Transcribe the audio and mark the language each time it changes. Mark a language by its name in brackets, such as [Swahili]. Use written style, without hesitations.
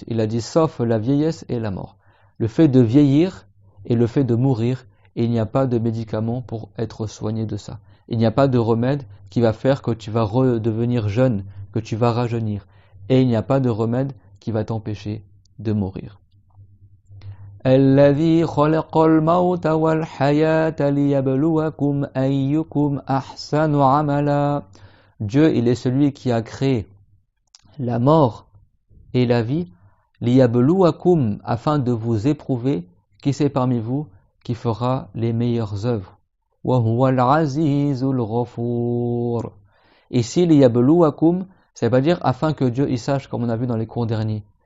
[French] Il a dit sauf la vieillesse et la mort. Le fait de vieillir et le fait de mourir, il n'y a pas de médicament pour être soigné de ça. Il n'y a pas de remède qui va faire que tu vas redevenir jeune, que tu vas rajeunir. Et il n'y a pas de remède qui va t'empêcher de mourir. [Arabic] الذي خلق الموت والحياة ليبلوكم أيكم أحسن عملا. [French] Dieu, il est celui qui a créé la mort et la vie, liyabluwakum, afin de vous éprouver qui c'est parmi vous qui fera les meilleures œuvres. [Arabic] Wa huwa al-azizul ghafur. [French] Ici, liyabluwakum, ça veut pas dire afin que Dieu y sache, comme on a vu dans les cours derniers.